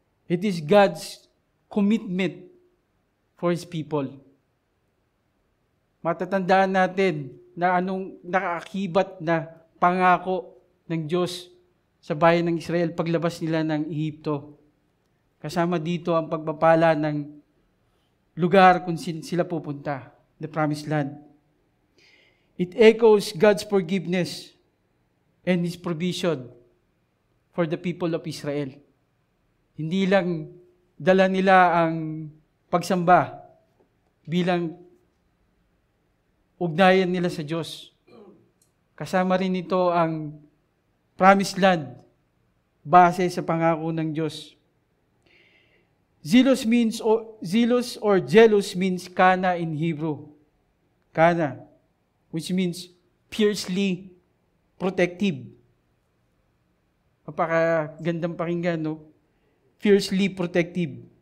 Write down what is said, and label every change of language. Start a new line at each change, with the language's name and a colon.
English: It is God's commitment for His people.
Filipino: Matatandaan natin na anong nakaakibat na pangako ng Diyos sa bayan ng Israel paglabas nila ng Ehipto. Kasama dito ang pagpapala ng lugar kung sila pupunta, the promised land.
English: It echoes God's forgiveness and His provision for the people of Israel.
Filipino: Hindi lang dala nila ang pagsamba bilang ugnayan nila sa Diyos. Kasama rin ito ang promised land base sa pangako ng Diyos.
English: Zealous or jealous means kana in Hebrew. Kana, which means fiercely protective.
Filipino: Napakagandang pakinggan, no?
English: Fiercely protective.